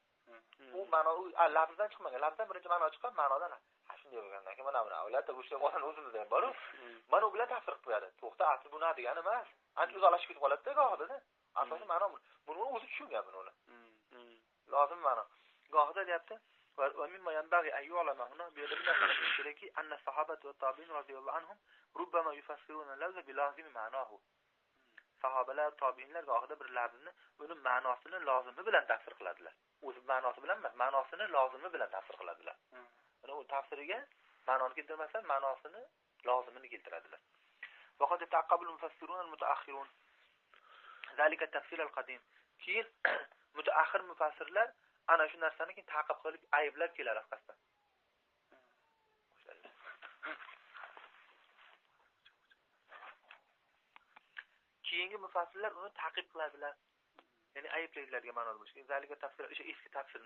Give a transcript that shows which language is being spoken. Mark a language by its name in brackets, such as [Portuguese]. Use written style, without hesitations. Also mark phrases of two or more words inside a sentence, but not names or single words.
[Uzbek] U ma'no lafzdan chiqmagan. Lafzdan birinchi ma'no chiqqan, ma'nodan shunday bo'lgandan keyin mana ularda o'sha qo'shan o'zimizda ham bor-ku. Mana u bilan tafsir qilib qo'yadi. To'xta, asli buni degani emas. Ancha uzoqlashib ketib qoladi-da gohida. Asosiy ma'no buni o'zi tushungan buni. Lozim ma'no. Gohida deyapti [Arabic] ومما ينبغي أن يعلم هنا بيدرك أن الصحابة والتابعين رضي الله عنهم ربما يفسرون اللفظ بلازم معناه. [Uzbek] Sahobalar, tobiinlar gohida bir lafzni uni ma'nosini lozimi bilan tafsir qiladilar. O'zi ma'nosi bilan emas, ma'nosini lozimi bilan tafsir qiladilar. Mana u tafsiriga ma'noni keltirmasa, ma'nosini lozimini keltiradilar. [Arabic] وقد تعقب المفسرون المتأخرون ذلك التفسير القديم. [Uzbek] Keyin mutaakhir mufassirlar ana shu narsani keyin ta'qib qilib ayblab kelar orqasidan. Keyingi mufassirlar uni ta'qib qiladilar. Ya'ni ayblaydilarga ma'no bo'lishi. [Arabic] ذلك تفسير [Uzbek] o'sha eski tafsirni.